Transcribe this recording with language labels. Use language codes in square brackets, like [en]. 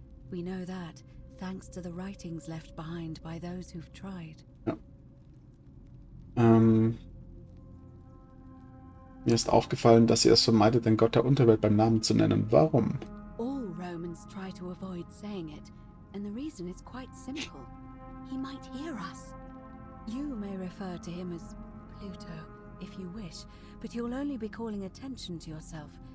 [en] We know that, thanks to the writings left behind by those who've tried. [de] Ja. Mir ist aufgefallen, dass ihr es vermeidet, den Gott der Unterwelt beim Namen zu nennen. Warum? [en] All Romans try to avoid saying it, and the reason is quite simple. He might hear us. You may refer to him as Pluto, if you wish, but you'll only be calling attention to yourself.